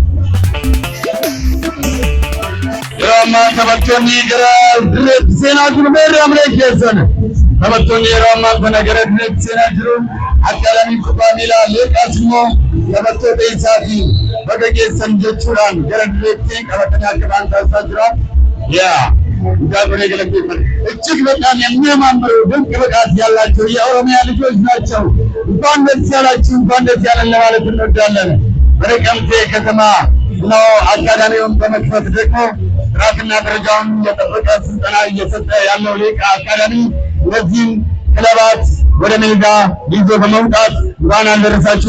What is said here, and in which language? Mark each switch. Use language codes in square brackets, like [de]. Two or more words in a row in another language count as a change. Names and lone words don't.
[om] Yeroo ammaa taphattoonni gara dureetti seenaa jiru meerri amree keessan. Taphattoonni yeroo ammaa kana gara dureetti seenaa jiru. Akkaadaamiin kubbaa miilaa Leeqaas immoo taphattoota isaatiin bakka geessan jechuudhaan gara dureetti qabatanii akka ba'an taasisaa jira. [am] ጉዳይ ገለገለበት እጅግ በጣም የሚያማምሩ ድንቅ ብቃት ያላቸው የኦሮሚያ ልጆች ናቸው። እንኳን ደስ ያላችሁ፣ እንኳን ደስ ያለን ለማለት እንወዳለን። በነቀምቴ ከተማ ነው አካዳሚውን በመክፈት ደግሞ ጥራትና ደረጃውን የጠበቀ ስልጠና እየሰጠ ያለው ሌቃ አካዳሚ እነዚህን ክለባት ወደ ሜዳ ይዞ በመውጣት እንኳን አደረሳችሁ፣